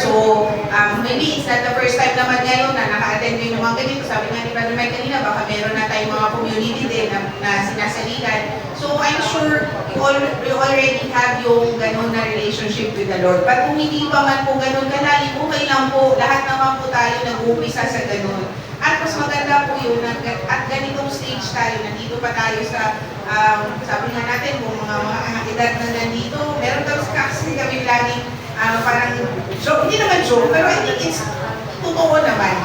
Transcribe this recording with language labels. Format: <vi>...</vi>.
<en>So maybe it's not the first time</en> <tl>naman ngayon na naka-attend kayo ng mga ganito. Sabi nga ni Brother Mike kanina, baka meron na tayong mga community din na sinasalihan.</tl> <en>So I'm sure you already have</en> <tl>yung ganun na</tl> <en>relationship with the Lord.</en> <tl>But kung hindi pa man po ganun kalalim, okay lang po. Lahat naman po tayo nag-umpisa sa ganun. At mas maganda po yun, at ganitong stage tayo, nandito pa tayo sa, sabi nga natin, kung mga edad na nandito, meron daw kasi kami laging parang joke, hindi naman joke, pero</tl> <en>I think it's</en> <tl>totoo naman.</tl>